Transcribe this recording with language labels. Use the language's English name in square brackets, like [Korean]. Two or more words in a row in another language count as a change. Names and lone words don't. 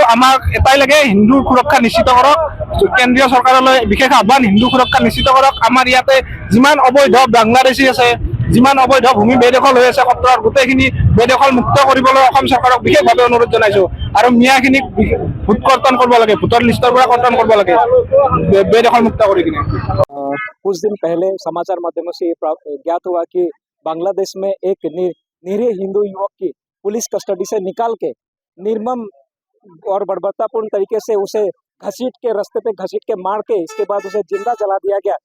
[Assamese] আমাক এটাই লাগে, হিন্দুৰ সুৰক্ষা নিশ্চিত কৰক। কেন্দ্ৰীয় চৰকাৰলৈ বিশেষ আহ্বান, হিন্দু সুৰক্ষা নিশ্চিত কৰক। আমাৰ ইয়াতে যিমান অবৈধ বাংলাদেশী আছে, যিমান অবৈধ ভূমি বেদখল হৈ আছে সত্ৰৰ, গোটেইখিনি বেদখল মুক্ত কৰিবলৈ অসম চৰকাৰক বিশেষভাৱে অনুৰোধ জনাইছো। আৰু মিয়াখিনিক ভোট কৰ্তন কৰিব লাগে, ভোটৰ লিষ্টৰ পৰা কৰ্তন কৰিব লাগে বেদখল মুক্ত কৰি কিনে। [Hindi] कुछ दिन पहले समाचार माध्यमों से ज्ञात हुआ कि बांग्लादेश में एक निरीह हिंदू युवक की [English] police custody [Hindi] से निकाल के निर्मम और बर्बरतापूर्ण तरीके से उसे घसीट के रास्ते पे घसीट के मार के इसके बाद उसे जिंदा जला दिया गया।